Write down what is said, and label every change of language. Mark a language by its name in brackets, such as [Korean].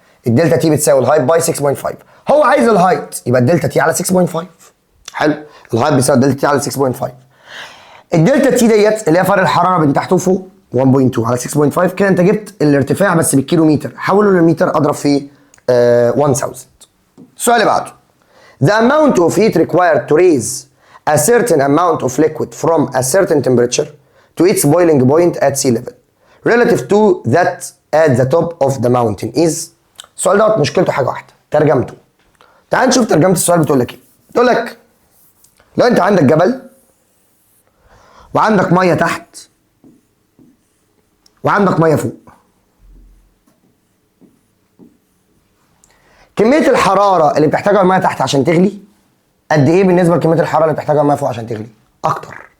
[Arabic] الدلتا تي بتساوي الهايت باي 6.5. هو عايز الهايت يبقى الدلتا تي على 6.5. حلو. الهايت بيساوي الدلتا تي على 6.5. الدلتا تي ديت اللي هي فرق الحراره بين تحت وفوق 1.2 على 6.5. كده انت جبت الارتفاع بس بالكيلو متر. حوله للمتر اضرب فيه 1000. السؤال اللي بعده. [English] The amount of heat required to raise a certain amount of liquid from a certain temperature to its boiling point at sea level relative to that at the top of the mountain is. [Arabic] السؤال دوت مشكلته حاجه واحده، ترجمته. تعال نشوف ترجمه السؤال بتقول لك ايه. بتقول لك لو انت عندك جبل وعندك ميه تحت وعندك ميه فوق، كميه الحراره اللي بتحتاجها الميه تحت عشان تغلي قد ايه بالنسبه لكميه الحراره اللي بتحتاجها الميه فوق عشان تغلي؟ اكتر.